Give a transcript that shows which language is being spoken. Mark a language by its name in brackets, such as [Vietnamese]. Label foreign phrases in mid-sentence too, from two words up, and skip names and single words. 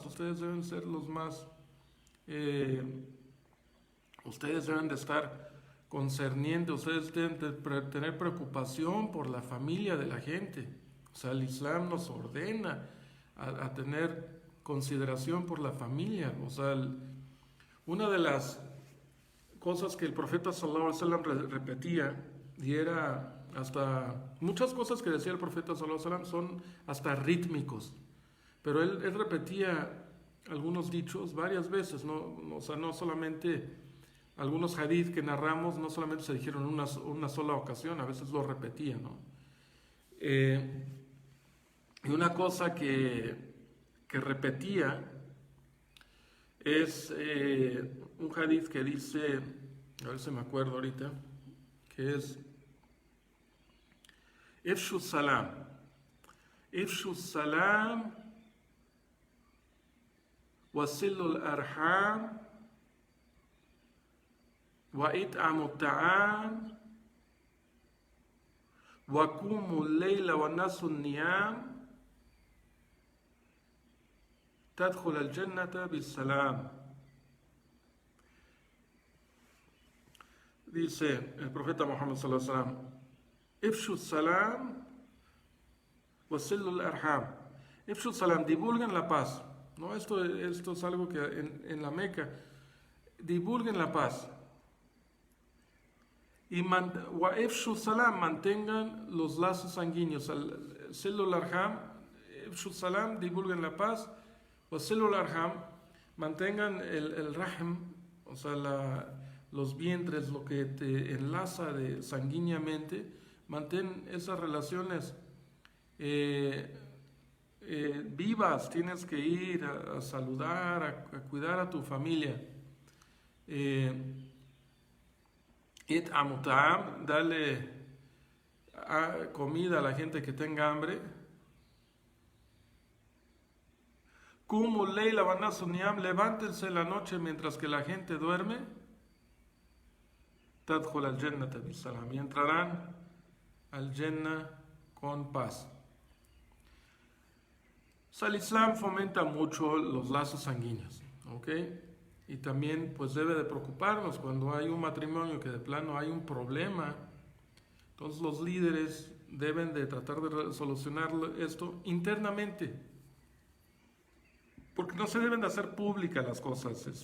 [Spanish] Ustedes deben ser los más... ustedes deben de estar concernientes, ustedes deben de tener preocupación por la familia de la gente. O sea, el Islam nos ordena a tener consideración por la familia. O sea, una de las cosas que el profeta [Arabic] صلى الله عليه وسلم [Spanish] repetía, y era hasta muchas cosas que decía el profeta [Arabic] صلى الله عليه وسلم [Spanish] son hasta rítmicos, pero él repetía algunos dichos varias veces, o sea, no solamente algunos hadith que narramos, no solamente se dijeron en una sola ocasión, a veces lo repetía, ¿no? Y una cosa que repetía es un hadith que dice, a ver si me acuerdo ahorita, que es Ifshu [Arabic] السلام وصلوا الأرحام وأطعموا الطعام وقوموا الليل والناس نيام تدخلوا الجنة بسلام. [Spanish] Dice el profeta Muhammad [Arabic] صلى الله عليه وسلم: أفشوا السلام وصلوا الأرحام. أفشوا السلام, [Spanish] divulguen la paz. No, esto es algo que en la Meca, divulguen la paz. [Arabic] Y وأفشوا السلام, [Spanish] mantengan los lazos sanguíneos. [Arabic] صلوا الأرحام، أفشوا السلام, [Spanish] divulguen la paz. [Arabic] وصلوا الأرحام, [Spanish] mantengan el rahm, o sea, los vientres, lo que te enlaza sanguíneamente, mantén esas relaciones vivas. Tienes que ir a saludar, a cuidar a tu familia. [Arabic] أطعموا الطعام, [Spanish] dale comida a la gente que tenga hambre. [Arabic] قوموا الليل والناس نيام, [Spanish] levántense la noche mientras que la gente duerme. [Arabic] تدخلوا الجنة بسلام, [Spanish] y entrarán al Jannah con paz. O sea, el Islam fomenta mucho los lazos sanguíneos, ¿ok? Y también pues debe de preocuparnos cuando hay un matrimonio que de plano hay un problema. Entonces los líderes deben de tratar de solucionar esto internamente, porque no se deben de hacer públicas las cosas.